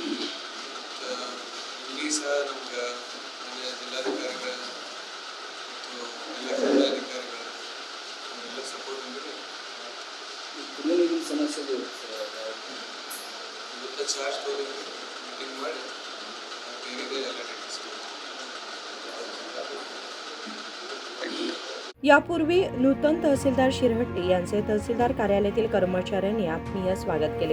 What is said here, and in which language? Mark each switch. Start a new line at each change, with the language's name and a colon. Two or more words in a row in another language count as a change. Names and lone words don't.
Kannada: ಇಲ್ಲಿ ಸಹ ನಮ್ಗೆ ಜಿಲ್ಲಾಧಿಕಾರಿಗಳ ಮತ್ತು ಎಲ್ಲ ಜಿಲ್ಲಾಧಿಕಾರಿಗಳ ಎಲ್ಲ ಸಪೋರ್ಟ್ ಅಂದರೆ ಸಮಸ್ಯೆ ಇವತ್ತು ಚಾರ್ಜ್ ತಗೊಂಡು ಮೀಟಿಂಗ್ ಮಾಡಿ ಏನಿದೆ ಎಲ್ಲ ಡಿಸ್ಕಸ್
Marathi: यापूर्वी नूतन तहसीलदार शिरहट्टी यांचे तहसीलदार कार्यालयातील कर्मचाऱ्यांनी आत्मीय स्वागत केले।